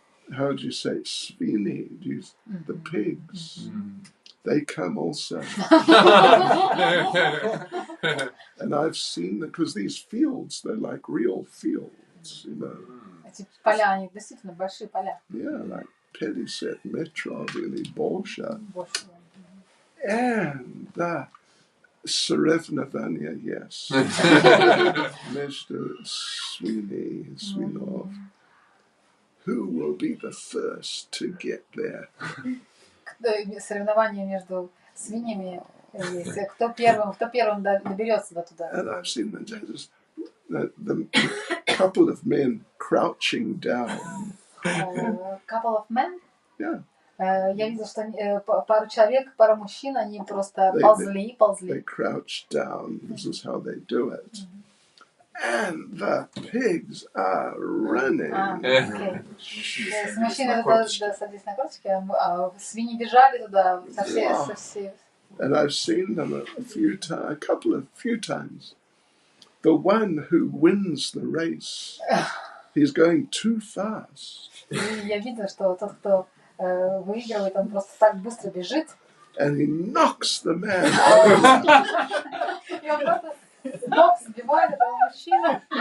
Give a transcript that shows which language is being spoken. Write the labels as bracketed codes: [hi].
[en] How do you say [ru] свиньи? [en] The pigs. They come also. And I've seen them, because these fields, they're like real fields, [ru] Эти поля, они действительно большие поля. [en] Yeah, like 50 [ru] метров или больше. [en] And [ru] Соревнования, yes. Между свинов. [en] Who will be the first to get there? [ru] Соревнования между свиньями есть. Кто первым доберется до туда. [en] And I've seen the couple of men crouching down. Couple of men? Yeah. [ru] Я видела, что пару человек, пару мужчин, они просто ползли. [en] They crouch down. This is how they do it. And the pigs are running. Okay. [ru] Мужчины садились на корточки, а свиньи бежали туда со всей. [en] And I've seen them a few times. The one who wins the race, he's going too fast. [ru] Я видела, что тот, кто выигрывает, он просто так быстро бежит. [en] And he knocks the man. [ru] И он просто с ног сбивает этого мужчину.